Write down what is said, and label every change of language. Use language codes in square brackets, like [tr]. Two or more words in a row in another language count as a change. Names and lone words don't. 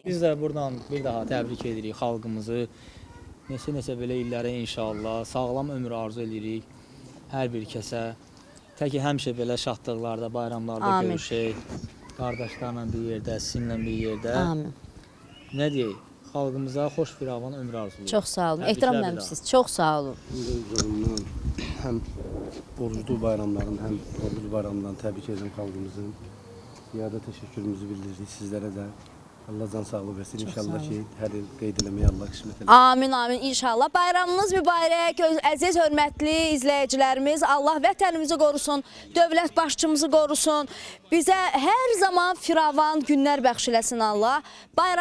[az] Biz də buradan bir daha təbrik edirik xalqımızı. Neçə belə illərə inşallah sağlam ömür arzu edirik hər bir kəsə. Təki həmişə belə şadlıqlarda, bayramlarda Amin. görüşək. Qardaşlarla bir yerdə, sizinlə bir yerdə. Amin. Nə deyək? Xalqımıza xoş bir avan ömür arzulayırıq. Çox sağ olun. Təbriklər Ehtiram bir daha. məmsiz. Çox sağ olun. [tr] Üzerinden hem oruçlu bayramların hem oruç bayramından tebrik ederim halkımızın. Ziyade teşekkürümüzü bildirdik sizlere de. [az] Allah can sağlığı versin. İnşallah ki her il qeyd eləməyə Allah qismət eləsin. Amin, amin. İnşallah. Bayramınız mübarək. Əziz, hörmətli izləyicilərimiz. Allah vətənimizi qorusun. Dövlət başçımızı qorusun. Bizə hər zaman firavan günlər bəxş eləsin Allah.